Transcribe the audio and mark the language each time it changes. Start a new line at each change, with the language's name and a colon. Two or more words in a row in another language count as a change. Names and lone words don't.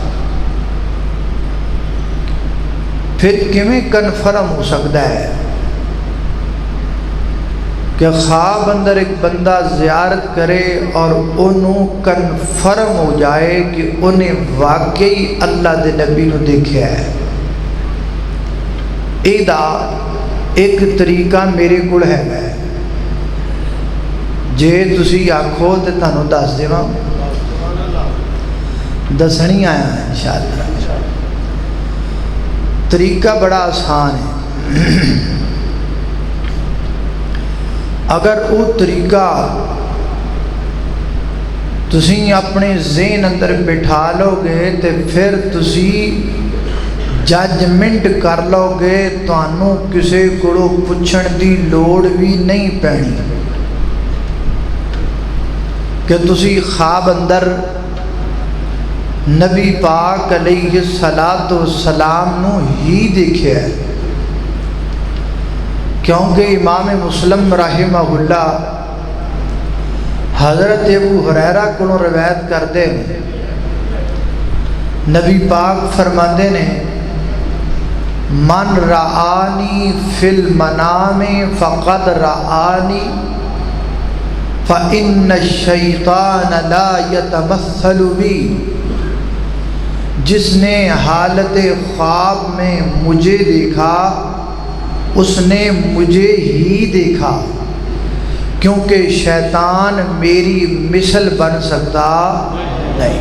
Punjabi: پھر کیویں کنفرم ہو سکتا ہے کہ خواب اندر ایک بندہ زیارت کرے اور انہوں کنفرم ہو جائے کہ انہیں واقعی اللہ دے نبی نو دیکھا ہے؟ ایدہ ایک طریقہ میرے کول ہے، جے تسی آکھو تے تانوں دس دیواں، دسنی آیا ہے انشاءاللہ۔ طریقہ بڑا آسان ہے۔ اگر وہ طریقہ تسی اپنے ذہن اندر بٹھا لو گے تو پھر تسی ججمنٹ کر لو گے، تانوں کسے کو پوچھن دی لوڑ بھی نہیں پینی کہ تسی خواب اندر نبی پاک
Arabic: علیہ السلام
Punjabi: نو ہی دیکھے ہے۔ کیونکہ امام مسلم
Arabic: رحمہ اللہ
Punjabi: حضرت ابو ہریرہ کو روایت کرتے ہیں، نبی پاک فرماندے نے
Arabic: من رآنی فی المنام فقد رآنی فإن الشیطان لا یتمثل بی،
Urdu: جس نے حالت خواب میں مجھے دیکھا اس نے مجھے ہی دیکھا، کیونکہ شیطان میری مثل بن سکتا نہیں۔